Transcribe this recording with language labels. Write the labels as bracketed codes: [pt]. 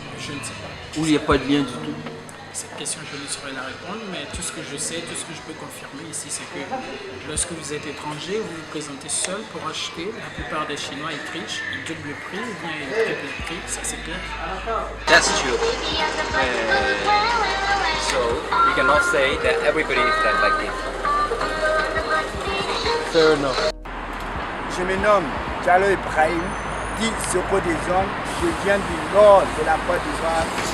[fr] Je ne sais pas. Ou il n'y a pas de lien du tout? Cette question, je ne saurais la répondre, mais tout ce que je sais, tout ce que je peux confirmer ici, c'est que lorsque vous êtes étranger, vous vous présentez seul pour acheter. La plupart des Chinois, ils trichent, ils doublent le prix ou bien ils triplent le prix, ça c'est clair. [en] That's true. So we cannot say that everybody is like this. Fair enough. [fr] Je me nomme Diallo Ibrahim, dit Soko des Hommes. Je viens du nord de la Côte d'Ivoire.